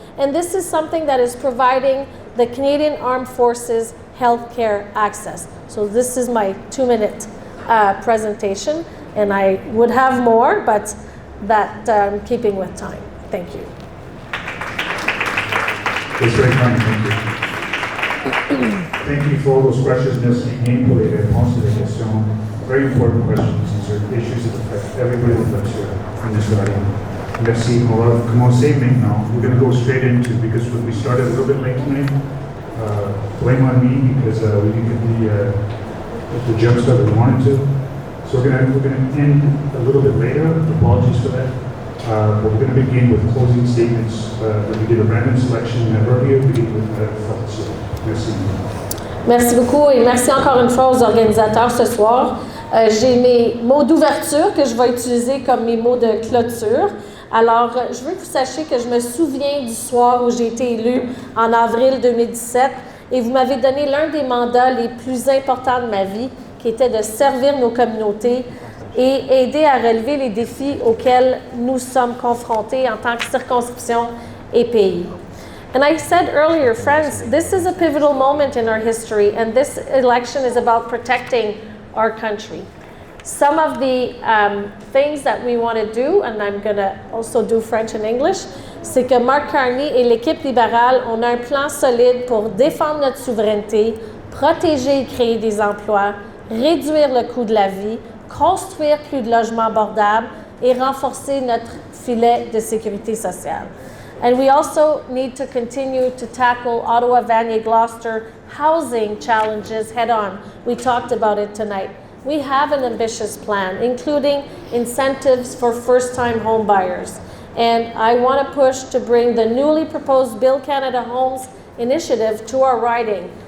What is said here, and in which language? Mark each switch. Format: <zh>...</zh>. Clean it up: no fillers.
<en>And this is something that is providing the Canadian Armed Forces healthcare access. So this is my 2-minute presentation, and I would have more, but that I'm keeping with time. Thank you. It's very kind, thank you. Thank you for all those questions.</en> <fr>Merci bien pour les réponses et les questions.</fr> <en>Very important questions. These are issues that affect everybody that lives here in this area. Merci.</en> <fr>On va commencer maintenant.</fr> <en>We're going to go straight into, because we started a little bit late tonight. Blame on me, because we didn't get the jump start we wanted to. So we're going to end a little bit later. Apologies for that. But we're going to begin with closing statements. We did a random selection earlier. We did with Felicia. Merci.</en> <fr>Merci beaucoup et merci encore une fois aux organisateurs ce soir. J'ai mes mots d'ouverture que je vais utiliser comme mes mots de clôture. Alors, je veux que vous sachiez que je me souviens du soir où j'ai été élue en avril 2017 et vous m'avez donné l'un des mandats les plus importants de ma vie, qui était de servir nos communautés et aider à relever les défis auxquels nous sommes confrontés en tant que circonscription et pays.</fr> <en>And I said earlier, friends, this is a pivotal moment in our history, and this election is about protecting our country. Some of the things that we want to do, and I'm going to also do French and English,</en> <fr>c'est que Mark Carney et l'équipe libérale ont un plan solide pour défendre notre souveraineté, protéger et créer des emplois, réduire le coût de la vie, construire plus de logements abordables et renforcer notre filet de sécurité sociale.</fr> <en>And we also need to continue to tackle Ottawa, Vanier, Gloucester housing challenges head on. We talked about it tonight. We have an ambitious plan, including incentives for first-time home buyers. And I want to push to bring the newly proposed Build Canada Homes initiative to our riding.</en>